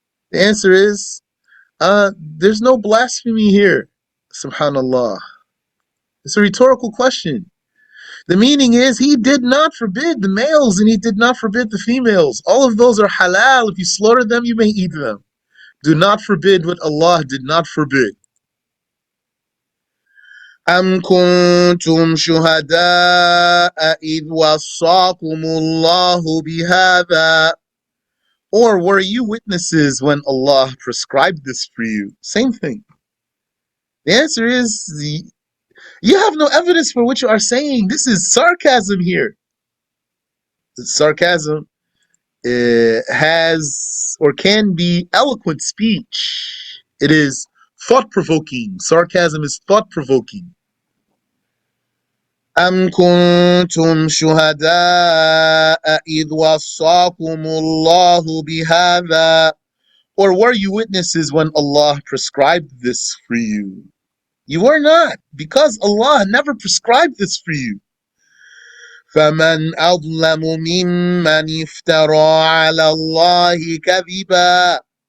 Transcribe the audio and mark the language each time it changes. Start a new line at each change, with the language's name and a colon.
English: The answer is, there's no blasphemy here. Subhanallah. It's a rhetorical question. The meaning is he did not forbid the males and he did not forbid the females. All of those are halal. If you slaughter them, you may eat them. Do not forbid what Allah did not forbid.
Arabic: أم كنتم شهداء إذ وصاكم الله بهذا.
English: Or were you witnesses when Allah prescribed this for you? Same thing. The answer is, you have no evidence for what you are saying. This is sarcasm here. Sarcasm has or can be eloquent speech. It is thought-provoking. Sarcasm is thought-provoking.
Arabic: أم كنتم شهداء إذ وصاكم الله بهذا.
English: Or were you witnesses when Allah prescribed this for you? You were not, because Allah never prescribed this for you.
Arabic: فَمَنْ أَظْلَمُ مِمَّنِ افْتَرَى عَلَى اللَّهِ كَذِبًا.